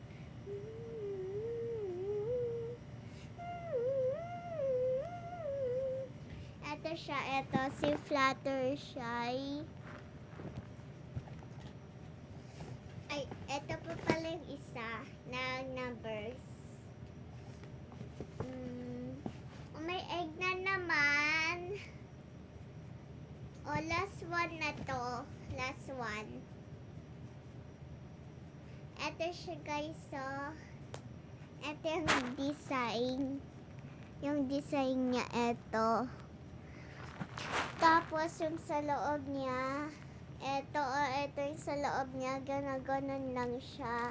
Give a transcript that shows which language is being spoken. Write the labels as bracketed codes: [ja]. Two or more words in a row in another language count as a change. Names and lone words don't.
[tl] Ito siya, ito si Fluttershy. Ay, ito pa pala yung isa na numbers. May egg na naman. O, [en] last one [tl] na to. [en] Last one. [tl] Ito siya [en] guys, so. [tl] Ito yung design. Yung design niya, ito. Tapos yung sa loob niya, ito yung sa loob niya, ganon lang siya.